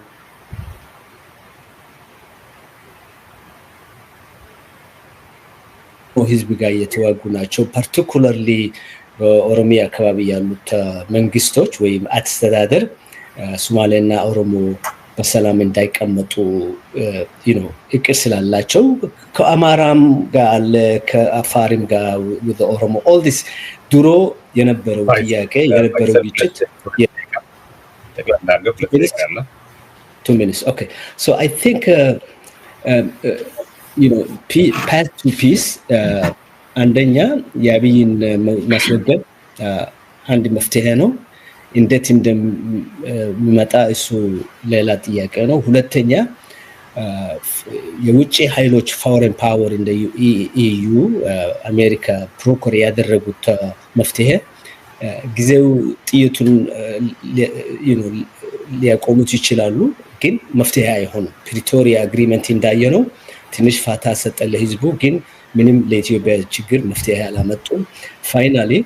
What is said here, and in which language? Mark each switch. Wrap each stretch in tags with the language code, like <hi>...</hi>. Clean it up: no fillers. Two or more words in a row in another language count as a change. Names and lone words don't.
<am>ህዝብ ጋር የተዋጉ ናቸው። ፓርቲኩላርሊ በኦሮሚያ አካባቢ ያሉት መንግስቶች ወይም አስተዳደር ሶማሌና ኦሮሞ በሰላም እንዳይቀመጡ እቅድ ስላላቸው ከአማራም ጋር አለ ከአፋርም ጋር</am> <en>with the ኦሮሞ all this</en> <am>ድሮ የነበረው ጥያቄ የነበረው ግጭት</am> <en>2 minutes okay so I think path to peace</en> <am>አንደኛ የአብይን ማስወገድ አንድ መፍትሄ ነው። እንዴት እንደሚመጣ እሱ ሌላ ጥያቄ ነው። ሁለተኛ የውጭ ኃይሎች</am> <en>foreign power</en> <am>እንደ EU አሜሪካ ፕሮኮር ያደረጉት መፍትሄ ጊዜው ጥይቱን ሊያቆሙት ይችላሉ፣ ግን መፍትሄ አይሆንም። ፕሪቶሪያ አግሪመንት እንዳየነው ትንሽ ፋታ ሰጠ ለህዝቡ፣ ግን ምንም ለኢትዮጵያ ችግር መፍትሄ አላመጡም። ፋይናሊ</am>